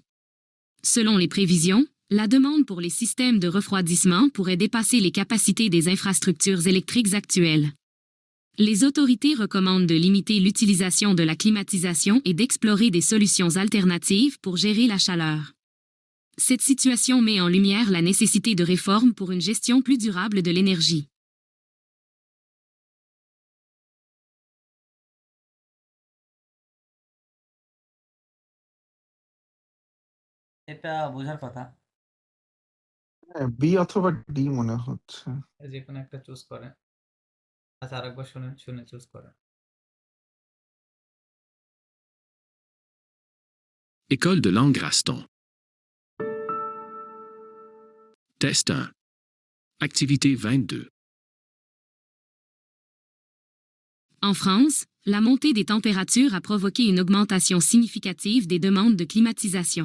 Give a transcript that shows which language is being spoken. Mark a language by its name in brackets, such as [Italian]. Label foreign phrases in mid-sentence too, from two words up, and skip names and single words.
[French] Selon les prévisions, la demande pour les systèmes de refroidissement pourrait dépasser les capacités des infrastructures électriques actuelles. Les autorités recommandent de limiter l'utilisation de la climatisation et d'explorer des solutions alternatives pour gérer la chaleur. Cette situation met en lumière la nécessité de réformes pour une gestion plus durable de l'énergie. [Bangla] এটা বোঝার কথা, হ্যাঁ, বি অথবা ডি মনে হচ্ছে। যে কোনো একটা চুজ করেন। আচ্ছা আরেকবার শুনে চুজ করেন। [French] École de langue Raston. Test 1. Activité 22. En France, la montée des températures a provoqué une augmentation significative des demandes de climatisation.